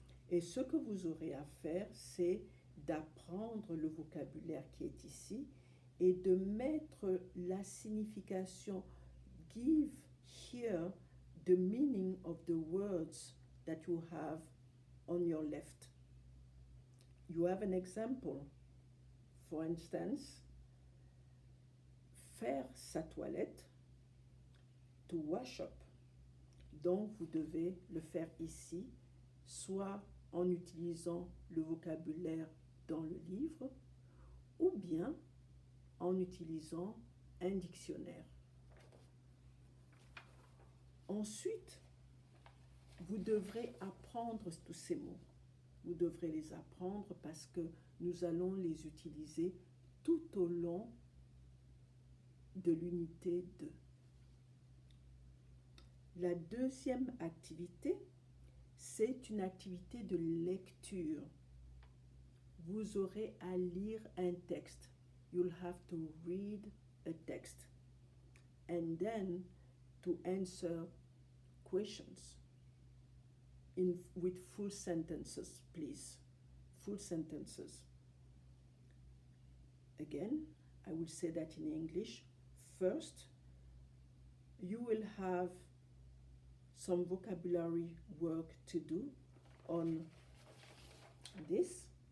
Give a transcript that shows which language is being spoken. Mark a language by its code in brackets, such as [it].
[fr] Et ce que vous aurez à faire, c'est d'apprendre le vocabulaire qui est ici et de mettre la signification. [en] Give here the meaning of the words that you have on your left. You have an example. For instance, [fr] faire sa toilette, [en] to wash up. [fr] Donc, vous devez le faire ici, soit en utilisant le vocabulaire dans le livre, ou bien en utilisant un dictionnaire. Ensuite, vous devrez apprendre tous ces mots. Vous devrez les apprendre parce que nous allons les utiliser tout au long de l'unité 2. La deuxième activité, c'est une activité de lecture. Vous aurez à lire un texte. [en] You'll have to read a text. And then to answer questions with full sentences, please. Full sentences. Again, I will say that in English. First, you will have some vocabulary work to do on this.